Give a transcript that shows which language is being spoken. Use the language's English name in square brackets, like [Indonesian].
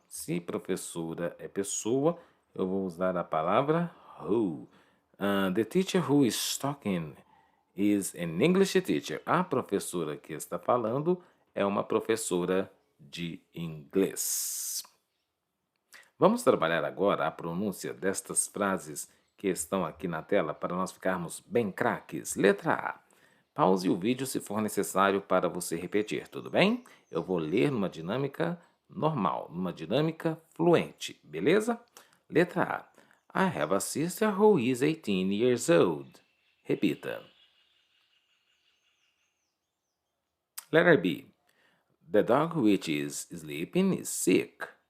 [Portuguese] Se professora é pessoa, eu vou usar a palavra who. [English] The teacher who is talking is an English teacher. [Portuguese] A professora que está falando é uma professora de inglês. Vamos trabalhar agora a pronúncia destas frases que estão aqui na tela para nós ficarmos bem craques. Letra A. Pause o vídeo se for necessário para você repetir, tudo bem? Eu vou ler numa dinâmica normal, numa dinâmica fluente, beleza? Letra A. [English] I have a sister who is 18 years old. [Portuguese] Repita. [English] Letter B. The dog which is sleeping is sick.